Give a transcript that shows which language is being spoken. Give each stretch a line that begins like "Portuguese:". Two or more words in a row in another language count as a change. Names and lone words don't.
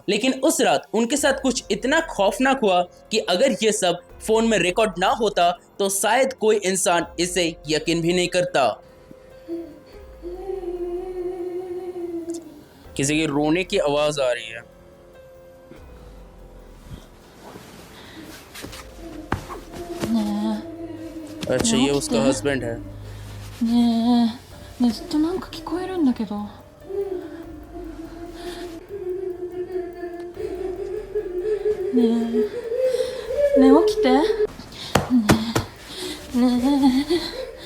Hindi: लेकिन उस रात उनके साथ कुछ इतना खौफनाक हुआ कि अगर ये सब फोन में रिकॉर्ड ना होता तो शायद कोई इंसान इसे यकीन भी नहीं करता। किसी की रोने की आवाज आ रही है। अच्छा, ये उसका हस्बैंड है।
Japanese: ねえ、ねえずっとなんか聞こえるんだけど。ねえ、ねえ起きて。ねえ、ねえ。